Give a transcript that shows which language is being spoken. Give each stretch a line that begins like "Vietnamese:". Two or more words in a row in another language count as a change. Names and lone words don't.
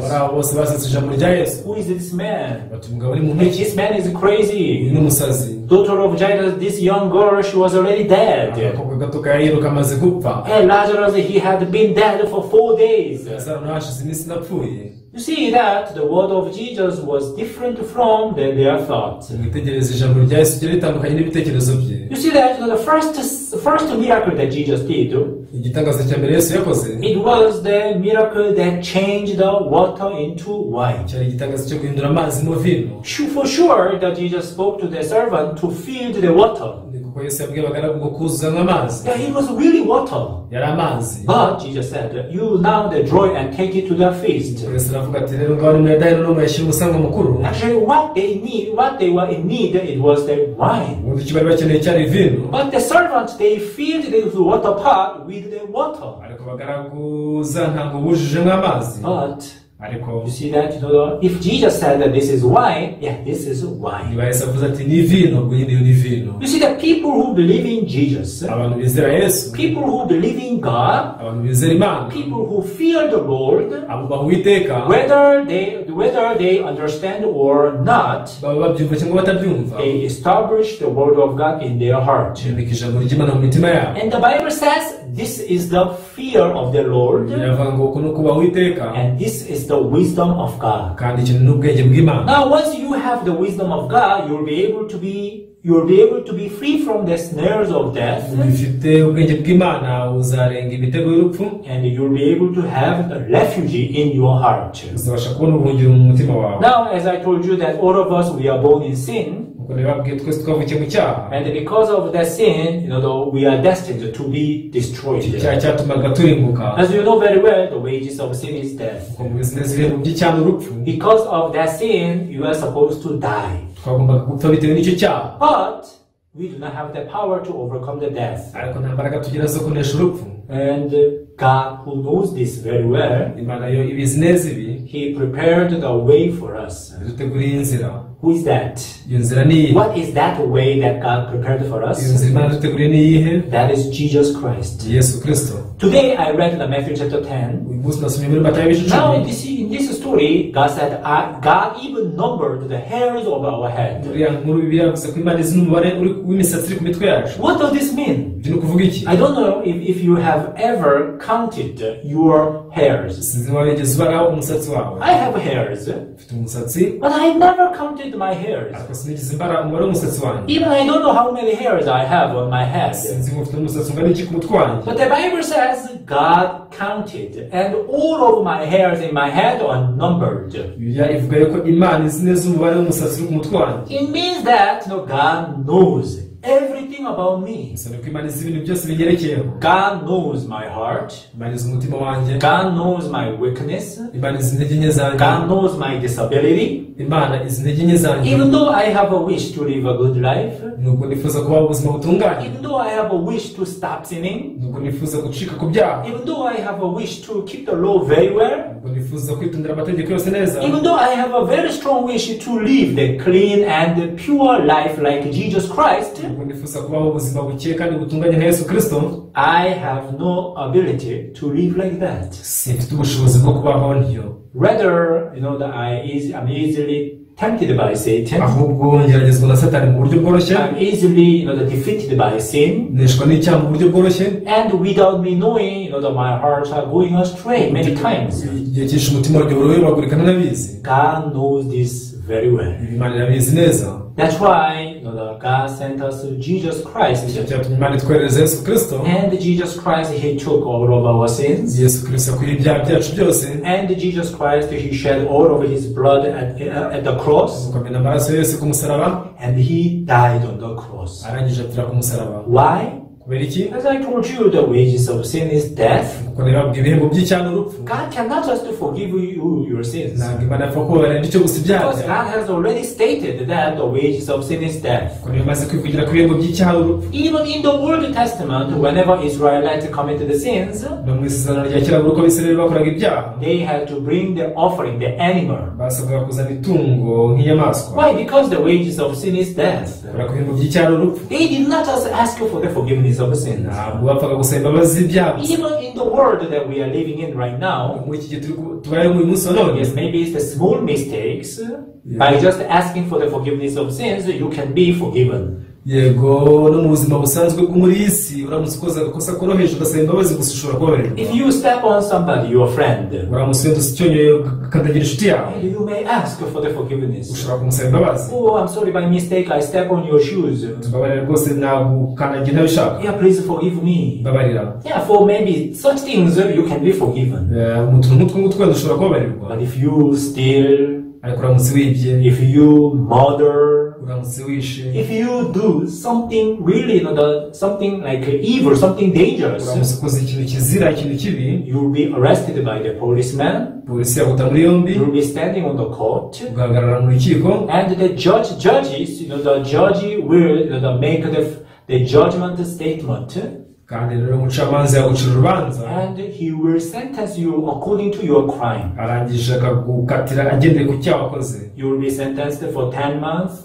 English: Who is this man? This man is crazy. Daughter of Jairus, this young girl, she was already dead. Hey, Lazarus, he had been dead for 4 days. You see that the word of Jesus was different from their thoughts.
Kinyarwanda: mwitegereze ijambo rya Yesu ryari ritandukanye n'ibitekerezo bye.
English: You see that the first miracle that Jesus did,
Kinyarwanda: igitangaza cya mbere Yesu yakoze,
English: it was the miracle that changed the water into wine.
Kinyarwanda: cyari igitangaza cyo guhindura amazi mu vino.
English: For sure that Jesus spoke to the servant to fill the water.
Kinyarwanda: kuko Yesu yabwiye abagaragu ngo kuzuzanya amazi.
English: Yeah, it was really water.
Kinyarwanda: yari amazi.
English: But Jesus said, you now draw and take it to the feast.
Kinyarwanda: Yesu aravuga ati rero ngaho nimuyadahe no muyashyire umusango mukuru.
English: Actually, what they were in need, it was the wine.
Kinyarwanda: ubundi icyo bari bakeneye cyari vino.
English: But the servants, they filled the water pot with the water.
Kinyarwanda: ariko abagaragu ntabwo bujujemo amazi.
English: But
Kinyarwanda: ariko
English: you see that, if Jesus said that this is wine, yeah, this is wine.
Kinyarwanda: niba Yesu avuze ati ni vino, ubwo nyine ni vino.
English: You see, the people who believe in Jesus,
Kinyarwanda: abantu bizera Yesu,
English: people who believe in God,
Kinyarwanda: abantu bizera Imana,
English: people who fear the Lord,
Kinyarwanda: abo baha Uwiteka,
English: whether they understand or not,
Kinyarwanda: baba babyumva cyangwa batabyumva,
English: they establish the word of God in their heart.
Kinyarwanda: bimika ijambo ry'Imana mu mitima yabo.
English: And the Bible says this is the fear of the Lord,
Kinyarwanda: biravuga ngo uku ni ukubaha Uwiteka,
English: and this is the wisdom of God.
Kinyarwanda: kandi iki ni ubwenge bw'Imana.
English: Now, once you have the wisdom of God, you'll be able to be free from the snares of death,
Kinyarwanda: bifite ubwenge bw'Imana uzarenga imitego y'urupfu,
English: and you'll be able to have a refuge in your heart.
Kinyarwanda: uzabasha kubona ubuhungiro mu mutima wawe.
English: Now, as I told you that all of us, we are born in sin,
Kinyarwanda: uko nibabwiye twese twavukiye mu cyaha,
English: and because of that sin, we are destined to be destroyed.
Kinyarwanda: icyaha cyatumaga turimbuka.
English: As you know very well, the wages of sin is death.
Kinyarwanda: uko mubizi neza ibihembo by'icyaha ni urupfu.
English: Because of that sin, you are supposed to die.
Kinyarwanda: twagombaga gupfa bitewe n'icyo cyaha,
English: But we do not have the power to overcome the death.
Kinyarwanda: ariko nta mbaraga tugira zo kunesha urupfu.
English: And God, who knows this very well,
Kinyarwanda: Imana yo ibizi neza ibi,
English: He prepared the way for us.
Kinyarwanda: yaduteguriye inzira.
English: Who is that?
Kinyarwanda: iyo nzira ni iyihe?
English: What is that way that God prepared for
Kinyarwanda: iyo
English: us?
Kinyarwanda: nzira Imana yaduteguriye ni iyihe?
English: That is Jesus Christ.
Kinyarwanda: Yesu Kristo.
English: Today I read in Matthew chapter 10.
Kinyarwanda: uyu munsi nasomye muri Matayo ibice
English: Now,
Kinyarwanda: 10.
English: in this story, God said, God even numbered the hairs of our head.
Kinyarwanda: uriya nkuru Bibiliya yavuze ko Imana izi n'umubare w'imisatsi iri ku mitwe yacu.
English: What does this mean?
Kinyarwanda: ibyo ni ukuvuga iki?
English: I don't know if you have ever counted your hairs.
Kinyarwanda: sinzi niba wigeze ubara umusatsi wawe.
English: I have hairs,
Kinyarwanda: ufite umusatsi,
English: but I never counted my hairs.
Kinyarwanda: ariko sinigeze mbara umubare w'umusatsi wanjye.
English: Even I don't know how many hairs I have on my head.
Kinyarwanda: sinzi ngo ufite umusatsi ungana iki ku mutwe wanjye.
English: But the Bible says God counted, and all of my hairs in my head are numbered.
Kinyarwanda: Bibiliya ivuga yuko Imana izi neza umubare w'umusatsi uri ku mutwe wanjye.
English: It means that God knows everything about me.
Kinyarwanda: gusa nuko Imana izi ibintu byose binyerekeyeho.
English: God knows my heart.
Kinyarwanda: Imana izi umutima wanjye.
English: God knows my weakness.
Kinyarwanda: Imana izi intege nke zanjye.
English: God knows my disability.
Kinyarwanda: Imana izi intege nke zanjye.
English: Even though I have a wish to live a good life,
Kinyarwanda: nuko nifuza kubaho ubuzima butunganye.
English: even though I have a wish to stop sinning,
Kinyarwanda: nuko nifuza gucika ku byaha.
English: even though I have a wish to keep the law very well,
Kinyarwanda: nuko nifuza kwitondera amategeko yose neza.
English: even though I have a very strong wish to live the clean and pure life like Jesus Christ,
Kinyarwanda: nuko nifuza kubaho ubuzima bukeye kandi butunganye nka Yesu Kristo.
English: I have no ability to live like that.
Kinyarwanda: simfite ubushobozi bwo kubaho ntyo.
English: Rather, that I'm easily tempted by Satan.
Kinyarwanda: ahubwo ngeragezwa na Satani mu buryo bworoshye.
English: I'm easily, defeated by sin.
Kinyarwanda: neshwa n'icyaha mu buryo bworoshye.
English: And without me knowing, that my hearts are going astray many times.
Kinyarwanda: igihe cyinshi umutima wanjye urabagurika ntanabizi.
English: God knows this very well.
Kinyarwanda: Imana irabizi neza.
English: That's why, God sent us Jesus Christ.
Kinyarwanda: icyo cyatumye Imana itwoherereza Yesu Kristo.
English: And Jesus Christ, He took all of our sins.
Kinyarwanda: Yesu Kristo yakuye ibyaha byacu byose.
English: And Jesus Christ, He shed all of His blood at the cross.
Kinyarwanda: ukamena amaraso yose ku musaraba.
English: And He died on the cross.
Kinyarwanda: arangije apfira ku musaraba.
English: Why?
Kinyarwanda: kubera iki?
English: As I told you, the wages of sin is death.
Kinyarwanda: kuko nibabwira ibihembo by'icyaha n'urupfu.
English: God cannot just forgive you your sins.
Kinyarwanda: ntabwo Imana yapfa kubabarira icyo gusa ibyaha
English: Because
Kinyarwanda: byawe.
English: God has already stated that the wages of sin is death.
Kinyarwanda: kuko niyo maze kwivugira ku bihembo by'icyaha n'urupfu.
English: Even in the Old Testament, whenever Israelites committed the sins,
Kinyarwanda: no mu isezerano rya kera buri uko Abisirayeli bakoraga ibyaha,
English: they had to bring the offering, the animal.
Kinyarwanda: basabwaga kuzana itungo nk'inyamaswa.
English: Why? Because the wages of sin is death.
Kinyarwanda: kubera ko ibihembo by'icyaha n'urupfu.
English: They did not just ask for the forgiveness of sins.
Kinyarwanda: ntabwo bapfaga gusaba imbabazi z'ibyaha gusa.
English: Even in the world that we are living in right now,
Kinyarwanda: muri iki gihe tubayeho uyu munsi wa none,
English: yes, maybe it's the small mistakes. By just asking for the forgiveness of sins, you can be forgiven.
Kinyarwanda: yego no mu buzima busanzwe bwo muri isi uramutse ukoze agakosa koroheje ugasaba imbabazi gusa ushobora kubabarirwa.
English: If you step on somebody, your friend,
Kinyarwanda: uramutse wenda usicyonye ukandagira inshuti yawe,
English: you may ask for the forgiveness.
Kinyarwanda: ushobora kumusaba imbabazi.
English: Oh, I'm sorry, by mistake I step on your shoes.
Kinyarwanda: Tubabarira rwose nagukandagira ntabishaka.
English: Yeah, please forgive me.
Kinyarwanda: Mbabarira.
English: Yeah, for maybe such things you can be forgiven.
Kinyarwanda: Umuntu nk'utwo ngutwo wenda ushobora kubabarirwa.
English: But if you steal,
Kinyarwanda: ariko uramutse wibye,
English: if you murder,
Kinyarwanda: uramutse wishe,
English: if you do something really, something like evil, something dangerous,
Kinyarwanda: uramutse ukoze ikintu kizira, ikintu kibi,
English: you will be arrested by the policeman.
Kinyarwanda: Polisi yaguta muri yombi.
English: You will be standing on the court.
Kinyarwanda: Ugahagarara mu rukiko.
English: And the judges, the judge will make the judgment statement.
Kinyarwanda: Kandi rero umucamanza yagucira urubanza.
English: And he will sentence you according to your crime.
Kinyarwanda: Arangije akagukatira agendeye ku cyaha wakoze.
English: You will be sentenced for 10 months.